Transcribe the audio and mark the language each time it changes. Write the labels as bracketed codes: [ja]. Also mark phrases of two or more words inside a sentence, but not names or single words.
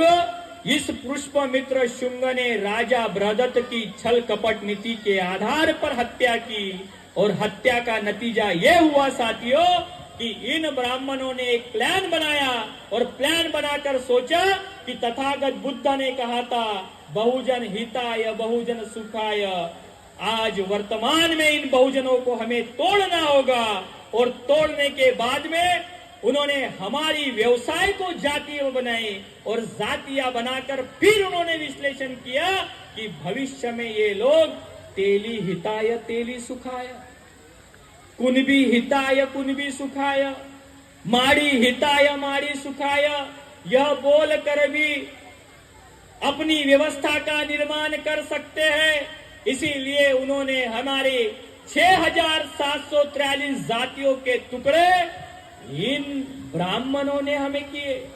[hi] इस पुष्पमित्र शुंग ने राजा बृहदत्त की छल कपट नीति के आधार पर हत्या की और हत्या का नतीजा यह हुआ साथियों कि इन ब्राह्मणों ने एक प्लान बनाया और प्लान बनाकर सोचा कि तथागत बुद्ध ने कहा था [pi] बहुजन हिताय बहुजन सुखाय। [hi] आज वर्तमान में इन बहुजनों को हमें तोड़ना होगा और तोड़ने के बाद में उन्होंने हमारी व्यवसाय को जातीय बनाए और जातियां बनाकर फिर उन्होंने विश्लेषण किया कि भविष्य में ये लोग तेली हिताय तेली सुखाय, कुनबी हिताय कुनबी सुखाय, माड़ी हिताय माड़ी सुखाय, यह बोल कर भी अपनी व्यवस्था का निर्माण कर सकते हैं। इसीलिए उन्होंने हमारे 6,743 जातियों के टुकड़े इन ब्राह्मणों ने हमें किए।